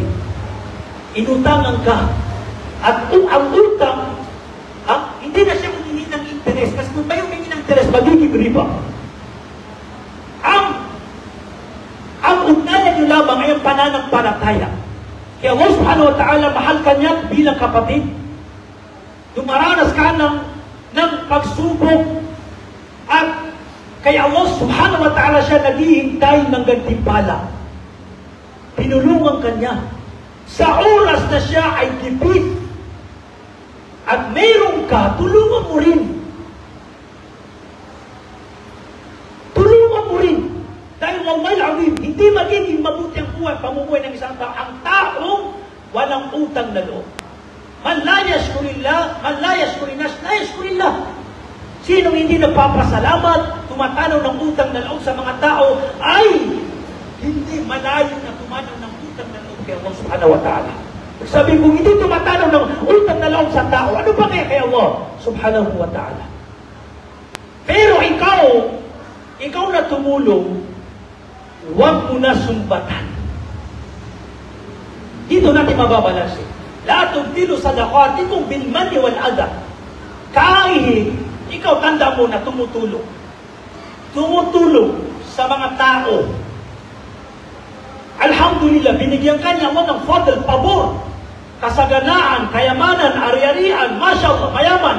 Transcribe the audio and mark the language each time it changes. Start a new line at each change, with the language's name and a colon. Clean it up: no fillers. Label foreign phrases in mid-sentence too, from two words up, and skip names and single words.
Filipino: Inutangan ka. At ang utang, hindi na siya humingi ng interes. Kasi kung tayo humingi ng interes, magiging riba. Ang ugnayan nyo lamang ay ang pananampalataya.
Arabic: Kaya الله سبحانه وتعالى,
Filipino: mahal ka niya bilang kapatid. Dumaranas ka ng pagsubok at kaya Allah
Arabic: سبحانه وتعالى
Filipino: siya naghihintay ng gantimpala. Tinulungan ka niya. Sa oras na siya ay gipit at mayroon ka, tulungan mo rin. Tulungan mo rin.
Arabic: Dahil والله العظيم,
Filipino: hindi magiging mabuti ang buhay, pamumuhay ng isang tao, ang taong walang utang na loob.
Arabic: من لا يشكر الله من لا يشكر الناس لا يشكر الله.
Filipino: Sinong hindi nagpapasalamat, tumatanaw ng utang na loob sa mga tao, ay hindi malayo na tumanaw ng utang na loob kay Allah
Arabic: سبحانه وتعالى.
Filipino: Sabi kung hindi tumatanaw ng utang na loob sa tao, ano ba kaya kay Allah
Arabic: سبحانه وتعالى?
Filipino: Pero ikaw na tumulong, huwag mo na sumbatan. Dito natin mababalansin.
Arabic: لا تبطلوا صدقاتكم بالمن والأذى.
Filipino: Kahit ikaw tanda mo na tumutulong sa mga tao. Alhamdulillah, binigyan ka niya mo ng fadl, pabor, kasaganaan, kayamanan, ari-arian, masyaallah, mayaman.